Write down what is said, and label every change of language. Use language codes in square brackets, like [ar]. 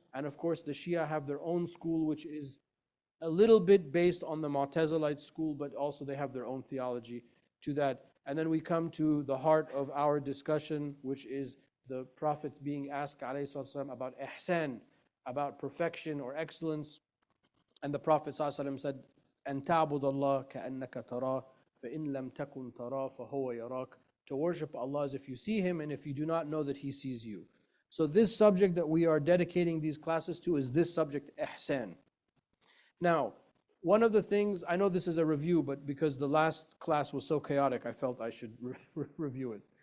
[en] And of course, the Shia have their own school, which is a little bit based on the Mu'tazilite school, but also they have their own theology to that. And then we come to the heart of our discussion, which is the Prophet being asked ﷺ about ihsan, about perfection or excellence. And the Prophet ﷺ said, [ar] أَن تَعْبُدَ اللَّهَ كَأَنَّكَ تَرَاهُ فَإِن لَمْ تَكُنْ تَرَاهُ فَهُوَ يَرَاكَ. [en] To worship Allah as if you see Him, and if you do not know that He sees you. So this subject that we are dedicating these classes to is this subject, ihsan. Now, one of the things, I know this is a review, but because the last class was so chaotic, I felt I should review it.